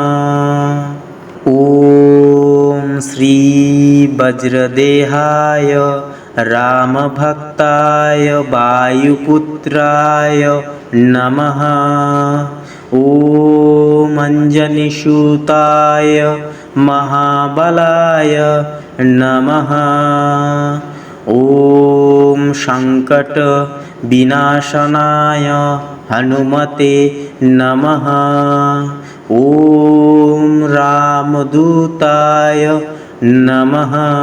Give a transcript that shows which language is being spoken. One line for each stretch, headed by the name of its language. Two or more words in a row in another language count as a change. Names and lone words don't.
Sanskrit: ওম শ্রী বজ্রদেহায় রামভক্তায় বায়ুপুত্রায় নমঃ। ওম অঞ্জনিসুতায় महाबलाय नमः। ॐ संकट विनाशनाय हनुमते नमः। ॐ रामदूताय नमः।